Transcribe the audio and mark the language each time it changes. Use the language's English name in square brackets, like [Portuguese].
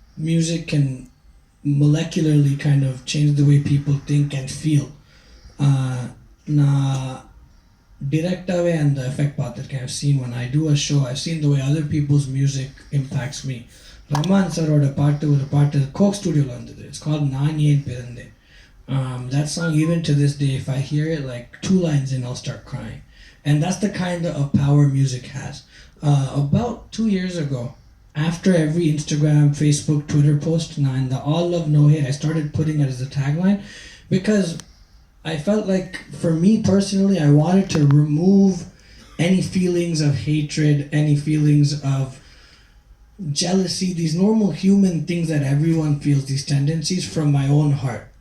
[English] Music can molecularly kind of change the way people think and feel. [Tamil] நான் டிரெக்டாகவே அந்த effect பார்த்துருக்கேன். [English] I've seen when I do a show, I've seen the way other people's music impacts me. [Tamil] Rahman சாரோட ஒரு பாட்டு Coke ஸ்டுடியோவில் வந்தது. [English] It's called [Tamil] நான் ஏன் பிறந்தேன். [English] That song, even to this day, if I hear it like 2 lines in, I'll start crying. And that's the kind of power music has. About 2 years ago, after every Instagram, Facebook, Twitter post, and the all love no hate, I started putting it as a tagline, because I felt like, for me personally, I wanted to remove any feelings of hatred, any feelings of jealousy, these normal human things that everyone feels, these tendencies, from my own heart.